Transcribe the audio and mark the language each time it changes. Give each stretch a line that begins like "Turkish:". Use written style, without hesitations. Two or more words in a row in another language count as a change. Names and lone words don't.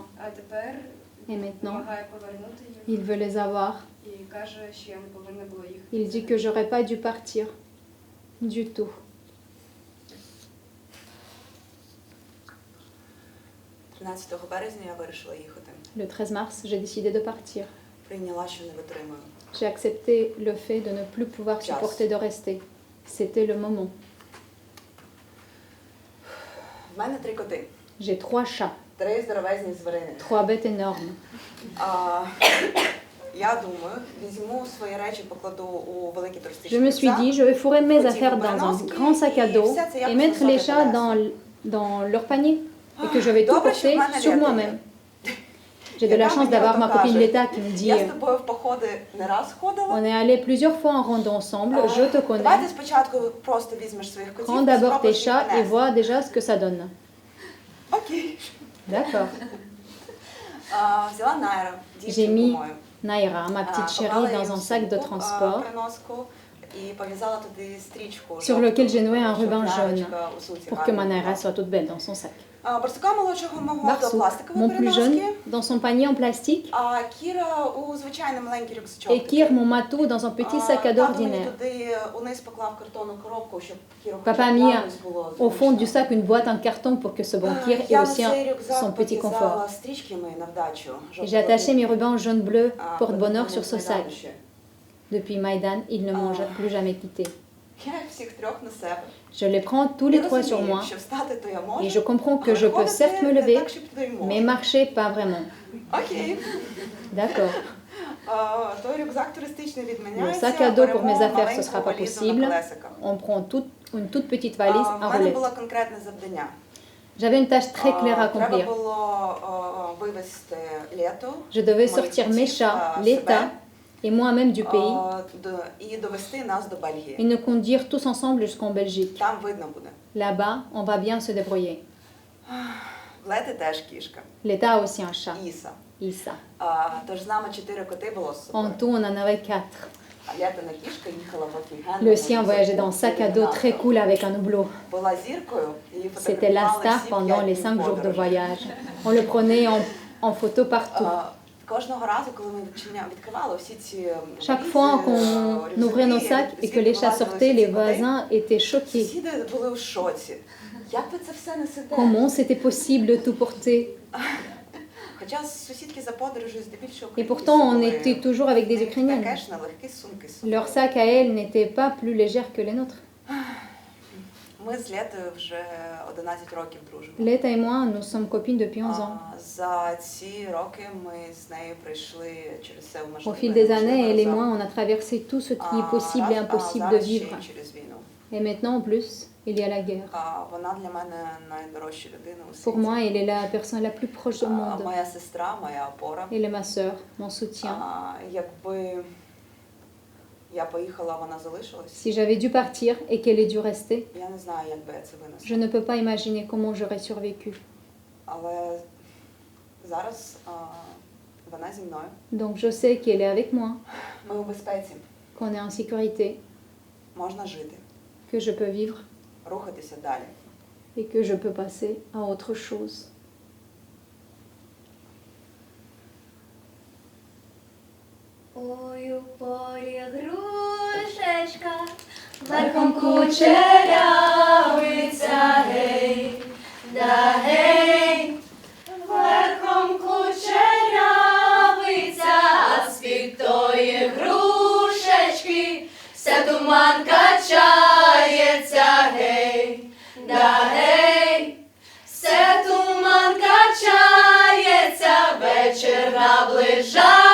French: Et maintenant, il veut les avoir. Il dit que j'aurais pas dû partir. Du tout.
Ukrainian: 13 березня я вирішила їхати.
French: Le 13 mars, j'ai décidé de partir.
Ukrainian: Прийняла, що не витримую.
French: J'ai accepté le fait de ne plus pouvoir supporter de rester. C'était le moment.
Ukrainian: В мене 3 коти.
French: J'ai 3 chats,
Ukrainian: 3 здоровезні звірини.
French: 3 bêtes énormes.
Ukrainian: Я думаю, візьму свої речі, покладу у великий туристичний
French: Je me suis dit, je vais fourrer mes affaires dans un grand sac à dos et mettre les chats dans leur panier et que je vais tout porter sur moi-même. J'ai de la chance d'avoir ma copine Leta qui me dit
Ukrainian: Я з тобою в походи не раз ходила.
French: on est allé plusieurs fois en rando ensemble, je te connais.
Ukrainian: Давайте спочатку просто візьмеш своїх котів.
French: Prends d'abord tes chats et vois déjà ce que ça donne.
Ukrainian: Окей.
French: D'accord.
Ukrainian: Взяла Найра,
French: J'ai
Ukrainian: дівчинку
French: mis
Ukrainian: мою.
French: Naira, ma petite chérie, dans un sac de transport
Ukrainian: І пов'язала туди стрічку.
French: sur lequel j'ai noué un ruban jaune pour que ma Найра Naira soit toute belle dans son sac.
Ukrainian: Барсука молодшого мого до
French: Barsouk,
Ukrainian: пластикової
French: mon plus jeune,
Ukrainian: переноски.
French: dans son panier en plastique,
Ukrainian: А Кіра у звичайний маленький рюкзачок.
French: et Kir, mon matou, dans un petit sac à dos
Ukrainian: Тато мені
French: ordinaire.
Ukrainian: туди униз поклав картонну коробку, щоб Кіру
French: Papa
Ukrainian: хоча б
French: mis
Ukrainian: якось було
French: au fond du
Ukrainian: зручно.
French: sac une boîte en carton pour que ce bon Kir ait
Ukrainian: Я на
French: aussi
Ukrainian: цей рюкзак
French: son petit confort.
Ukrainian: пов'язала стрічки мої на вдачу.
French: Et j'ai attaché mes rubans jaune-bleu porte-bonheur sur ce sac. sac. Depuis Maïdan, ils ne m'ont plus jamais quitté.
Ukrainian: Я їх всіх трьох на себе.
French: Je les prends tous les 3 sur moi
Ukrainian: Що встати, то я
French: et
Ukrainian: можу.
French: je comprends que je peux certes me lever, mais marcher pas vraiment.
Ukrainian: Окей.
French: D'accord.
Ukrainian: Той рюкзак туристичний
French: Le
Ukrainian: відміняється.
French: sac à dos pour mes
Ukrainian: беремо
French: affaires, ce sera
Ukrainian: маленьку
French: pas
Ukrainian: валізу
French: possible.
Ukrainian: на колесиках.
French: On prend une toute petite valise à
Ukrainian: В мене
French: roulettes.
Ukrainian: було конкретне завдання.
French: J'avais une tâche très claire à
Ukrainian: Треба
French: accomplir.
Ukrainian: було вивезти лето.
French: Je devais sortir mes chats, l'État et moi-même du pays
Ukrainian: І довести нас до Бельгії.
French: et nous conduire tous ensemble jusqu'en Belgique.
Ukrainian: Там видно буде.
French: Là-bas, on va bien se débrouiller.
Ukrainian: В Лети теж кішка.
French: L'État a aussi un chat, Іса. Issa.
Ukrainian: Тож з нами 4 коти було з собою.
French: En tout, on en avait 4.
Ukrainian: А Летина кішка їхала в офігенному
French: Le sien voyageait dans un
Ukrainian: рюкзаку
French: sac à dos très cool avec un hublot.
Ukrainian: Була зіркою, її
French: C'était la
Ukrainian: фотографували
French: star
Ukrainian: всі
French: pendant 5 les 5 jours de
Ukrainian: подорожей.
French: voyage. On le prenait en photo partout.
Ukrainian: Кожного разу, коли ми відкривали всі ці
French: Chaque fois qu'on ouvrait nos sacs et que les chats sortaient, les voisins étaient choqués.
Ukrainian: Сусіди були в шоці. Як ви це все несете?
French: Comment c'était possible de tout porter?
Ukrainian: Хоча сусідки за подорожю здебільшого
French: Et
Ukrainian: українці
French: pourtant, on
Ukrainian: були.
French: était toujours avec des
Ukrainian: В них
French: Ukrainiennes.
Ukrainian: таке ж нелегкі сумки з собою.
French: Leurs sacs à elles n'étaient pas plus légers que les nôtres.
Ukrainian: Ми з Летою вже 11 років дружимо.
French: Leta et moi, nous sommes copines depuis 11 ans.
Ukrainian: За ці роки ми з нею пройшли через все
French: Au
Ukrainian: можливе.
French: fil des années, elle et moi, on a traversé tout ce qui est possible et impossible de vivre.
Ukrainian: Через війну.
French: Et maintenant, en plus, il y a la guerre.
Ukrainian: Вона для мене найдорожча людина у
French: Pour
Ukrainian: світі.
French: moi, elle est la personne la plus proche du monde.
Ukrainian: Моя сестра, моя опора.
French: Elle est ma sœur, mon soutien.
Ukrainian: Якби я поїхала, вона залишилась.
French: Si j'avais dû partir et qu'elle ait dû rester,
Ukrainian: Я не знаю, як би я це
French: je
Ukrainian: винесла.
French: ne peux pas imaginer comment j'aurais survécu.
Ukrainian: Але зараз вона зі мною.
French: Donc je sais qu'elle est avec moi,
Ukrainian: Ми у безпеці.
French: qu'on est en sécurité,
Ukrainian: Можна жити,
French: que je peux vivre
Ukrainian: рухатися далі.
French: et que je peux passer à autre chose.
Ukrainian: Ой, у полі грушечка, верхом кучерявиця, гей, да гей, верхом кучерявиця, а з-під тої грушечки вся туман качається, гей, да гей, все туман качається, вечір наближається,